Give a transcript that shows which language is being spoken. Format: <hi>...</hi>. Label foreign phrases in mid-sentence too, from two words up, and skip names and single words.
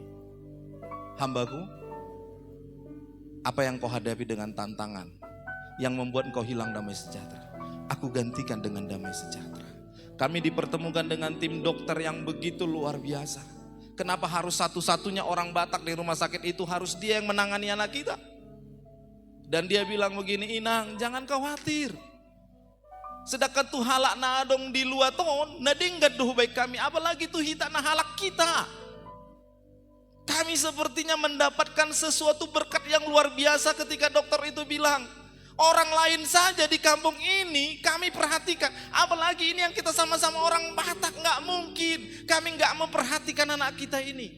<id>Hambaku, apa yang kau hadapi dengan tantangan yang membuat engkau hilang damai sejahtera, aku gantikan dengan damai sejahtera. Kami dipertemukan dengan tim dokter yang begitu luar biasa. Kenapa harus satu-satunya orang Batak di rumah sakit itu harus dia yang menangani anak kita? Dan dia bilang begini, Inang jangan khawatir.</id> <bbc>Sedangkan tuh halak nadong di luar ton, nadinggat duh</bbc> <id>baik kami,</id> <bbc>apalagi tuh hita na halak kita.</bbc> <id>Kami sepertinya mendapatkan sesuatu berkat yang luar biasa ketika dokter itu bilang, orang lain saja di kampung ini kami perhatikan, apalagi ini yang kita sama-sama orang Batak, nggak mungkin kami nggak memperhatikan anak kita ini.</id>